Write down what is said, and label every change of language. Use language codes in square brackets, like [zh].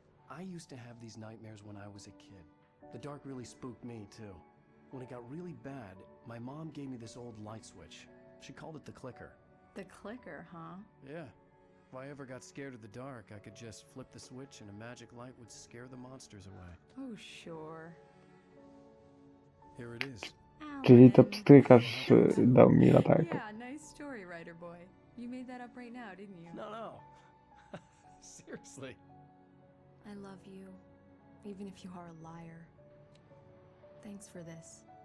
[en] I used to have these nightmares when I was a kid. The dark really spooked me, too. When it got really bad, my mom gave me this old light switch. She called it the clicker. The clicker, huh? Yeah. If I ever got scared of the dark, I could just flip the switch and a magic light would scare the monsters away. Oh, sure. Here it is. [pl] Czyli to pstrykarz dał mi latarkę. [en] Yeah, nice story, writer boy. You made that up right now, didn't you? No. Seriously. I love you, even if you are a liar. Thanks for this.